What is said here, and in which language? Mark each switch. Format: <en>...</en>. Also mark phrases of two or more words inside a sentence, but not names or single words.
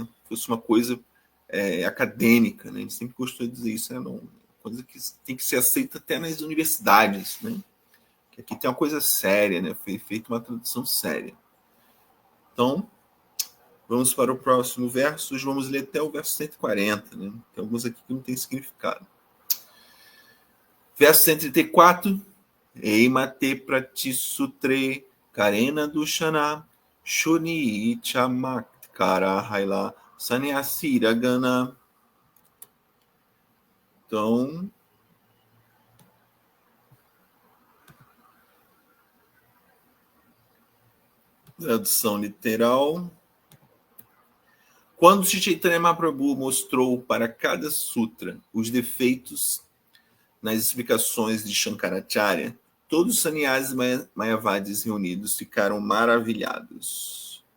<pt>Fosse uma coisa acadêmica, né? Ele sempre gostou de dizer isso, não, coisa que tem que ser aceita até nas universidades, né? Que aqui tem uma coisa séria, né? Foi feita uma tradução séria. Então, vamos para o próximo verso. Hoje vamos ler até o verso 140, né? Tem alguns aqui que não tem significado. Verso 134.</pt> <bn>এই মতে প্রতিসূত্রে করেন দূষণ শুনি চমৎকার হৈল সন্ন্যাসীর গণ.</bn> <pt>Então, tradução literal. Quando Chaitanya Mahaprabhu mostrou para cada sutra os defeitos nas explicações de Shankaracharya, todos os sannyasis mayavadis reunidos ficaram maravilhados.</pt>